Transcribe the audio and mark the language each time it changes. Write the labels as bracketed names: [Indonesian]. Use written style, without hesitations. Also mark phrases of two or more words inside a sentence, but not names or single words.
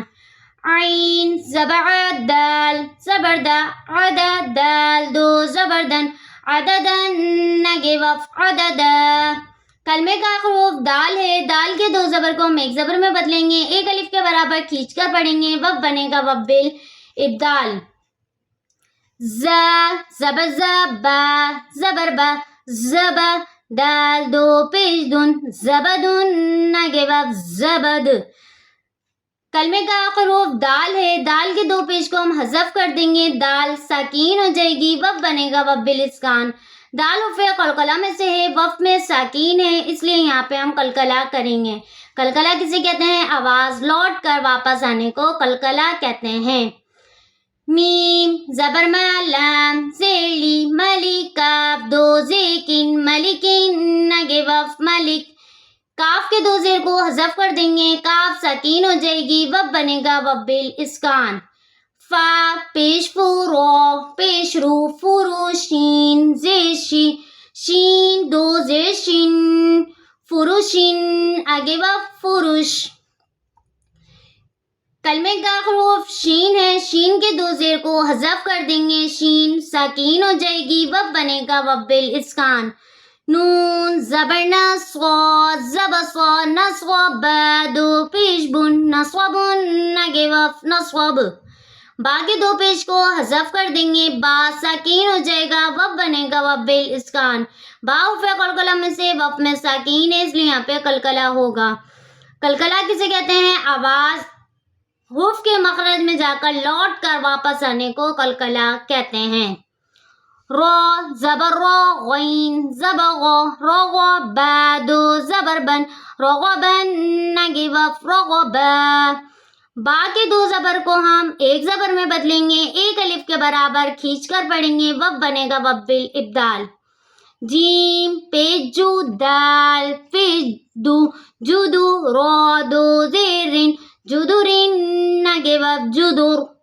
[Urdu] عین زبر دال زبر دا عدا دال دو زبر دن عددن آگے وف عددا. کلمے کا آخر حرف دال ہے. دال کے دو زبر کو ہم ایک زبر میں بدلیں گے. ایک الف کے برابر کھینچ کر پڑھیں گے. وف بنے گا وف بالابدال. ز زبر ز با زبر با زبا دال دو پیش دن زبدن آگے وف زبد. کلمے کا آخر حرف دال ہے. دال کے دو پیش کو ہم حذف کر دیں گے. دال ساکین ہو جائے گی. وف بنے گا وف بالاسکان. دال حرف قلقلہ میں سے ہے. وف میں ساکین ہے اس لیے یہاں پہ ہم قلقلہ کریں گے. قلقلہ کسے کہتے ہیں؟ آواز لوٹ کر واپس آنے کو قلقلہ کہتے ہیں. میم زبر ما لام زیلی ملک کاف دو زیکن ملکن آگے وف ملک. کاف کے دو زیر کو حذف کر دیں گے. کاف ساکین ہو جائے گی. وف بنے گا وف بالاسکان. فا پیش فو رو پیش رو فرو شین زیشی شین دو زیر شین فروشین آگے وف فروش. کلمے کا آخر حرف شین ہے. شین کے دو زیر کو حذف کر دیں گے. شین ساکین ہو جائے گی. وف بنے گا وف بالاسکان. نون زبر نصو زبر صو نصو با دو پیش بن نصوبن آگے وف نصوب. با کے دو پیش کو حذف کر دیں گے. با ساکین ہو جائے گا. وف بنے گا وف بالاسکان. با حرف قلقلہ میں سے وف میں ساکین ہے اس لیے یہاں پہ قلقلہ ہوگا. قلقلہ کسے کہتے ہیں؟ آواز حرف کے مخرج میں جا کر لوٹ کر واپس آنے کو قلقلہ کہتے ہیں. رو زبر رو غین زبر غو روغو با دو زبر بن روغبن آگے وف روغبا. با کے دو زبر کو ہم ایک زبر میں بدلیں گے. ایک الف کے برابر کھینچ کر پڑھیں گے. وف بنے گا وف بالابدال. جیم پیش جو دال پیش دو جدو رو دو زیرن جدورن آگے وف جدور.